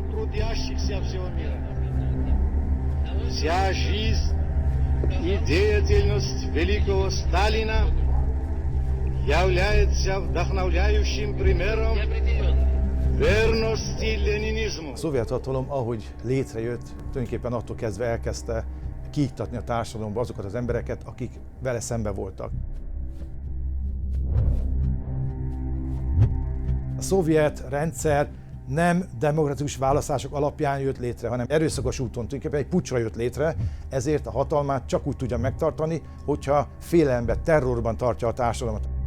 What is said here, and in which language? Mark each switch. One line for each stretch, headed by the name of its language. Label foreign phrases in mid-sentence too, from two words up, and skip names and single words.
Russian: трудящихся всего мира. Вся жизнь и деятельность великого Сталина является вдохновляющим примером верности ленинизму.
Hungarian: A szovjet hatalom, ahogy létrejött, tulajdonképpen attól kezdve elkezdte kiiktatni a társadalomba azokat az embereket, akik vele szembe voltak. A szovjet rendszer nem demokratikus választások alapján jött létre, hanem erőszakos úton, tulajdonképpen egy puccsra jött létre, ezért a hatalmát csak úgy tudja megtartani, hogyha félelemben, terrorban tartja a társadalmat.